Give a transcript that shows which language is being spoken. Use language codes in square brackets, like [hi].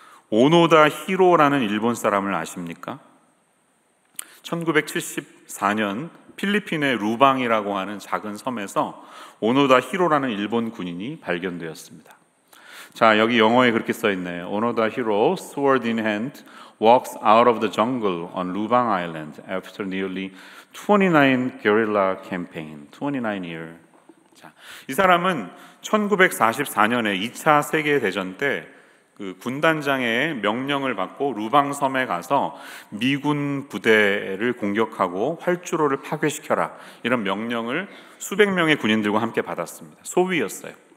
[ko] 오노다 히로라는 일본 사람을 아십니까? 1974년 필리핀의 루방이라고 하는 작은 섬에서 오노다 히로라는 일본 군인이 발견되었습니다. 자, 여기 영어에 그렇게 써 있네요. [en] 오노다 히로, sword in hand, walks out of the jungle on Lubang Island after nearly 29 guerrilla campaign. 29 year. [ko] 자, 이 사람은 1944년에 2차 세계대전 때 그 군단장의 명령을 받고 루방 섬에 가서 미군 부대를 공격하고 활주로를 파괴시켜라 이런 명령을 수백 명의 군인들과 함께 받았습니다. 소위였어요.